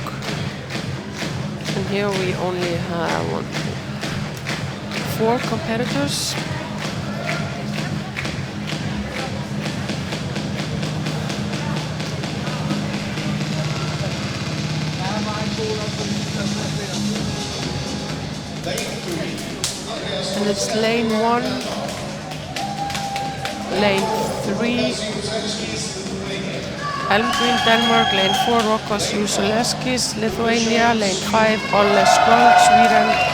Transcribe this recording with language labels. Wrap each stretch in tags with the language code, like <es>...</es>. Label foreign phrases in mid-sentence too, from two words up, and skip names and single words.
<en>And here we only have 4 competitors. And it's lane 1, lane 3, Elmgreen, Denmark, lane 4, Rokos Jusoleskis, Lithuania, lane 5, Olle Skjold, Sweden,</en>